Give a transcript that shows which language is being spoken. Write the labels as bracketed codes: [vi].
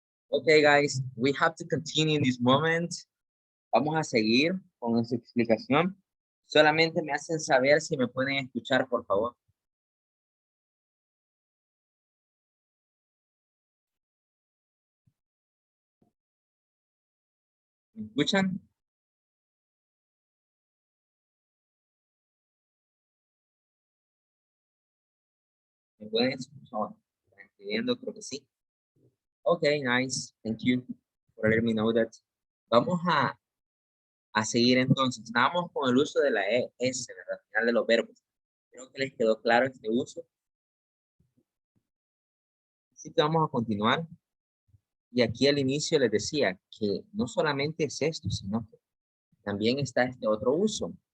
[en] Okay, guys, we have to continue in this moment. [es] Vamos a seguir con nuestra explicación. Solamente me hacen saber si me pueden escuchar, por favor. ¿Me escuchan? ¿Me pueden escuchar? ¿Están escribiendo? Creo que sí. [en] Okay, nice. Thank you for letting me know that. [es] Vamos a seguir entonces. Estábamos con el uso de la ES, ¿verdad? Al final de los verbos. Creo que les quedó claro este uso. Así que vamos a continuar. Y aquí al inicio les decía que no solamente es esto, sino que también está este otro uso.